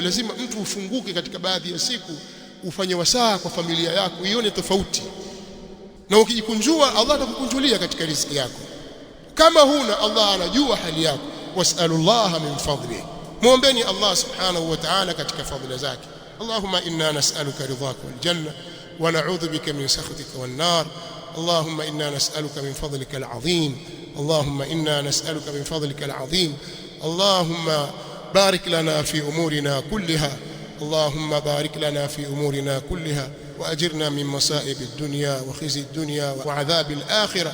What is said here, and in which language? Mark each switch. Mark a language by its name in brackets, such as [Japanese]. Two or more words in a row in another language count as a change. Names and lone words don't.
[Swahili] Lazima mtu ufunguke katika baadhi ya siku, ufanye wasaa kwa familia yako, ione tofauti. Na ukijikunjua, Allah atakukunjulia katika riziki yako. Kama huna, Allah anajua hali yako. [Arabic] واسألوا الله من فضله, [Swahili] muombeeni Allah [Arabic] سبحانه وتعالى [Swahili] katika fadhila zake. [Arabic] اللهم إنا نسألك رضاك والجنة ونعوذ بك من سخطك والنار. اللهم إنا نسألك من فضلك العظيم. اللهم إنا نسألك من فضلك العظيم. Allahumma inna nas'aluka min fadlika al 'azim. اللهم بارك لنا في أمورنا كلها. اللهم بارك لنا في أمورنا كلها وأجرنا من مصائب الدنيا وخزي الدنيا وعذاب الآخرة.